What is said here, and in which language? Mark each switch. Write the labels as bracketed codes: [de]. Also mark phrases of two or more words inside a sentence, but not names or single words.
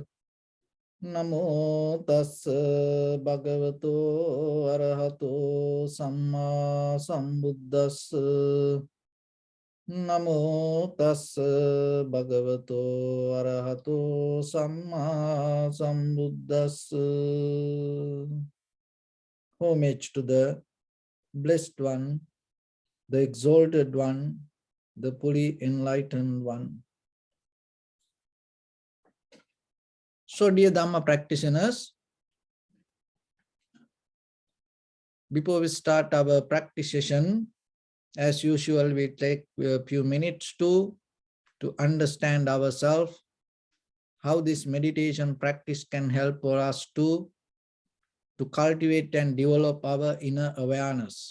[pi] Namo tassa bhagavato arahato samma sambuddhassa. Namo tassa bhagavato arahato samma sambuddhassa. [en] Homage to the Blessed One, the Exalted One, the fully enlightened One. So, dear Dhamma practitioners, before we start our practice session, as usual, we take a few minutes to understand ourselves, how this meditation practice can help for us to cultivate and develop our inner awareness.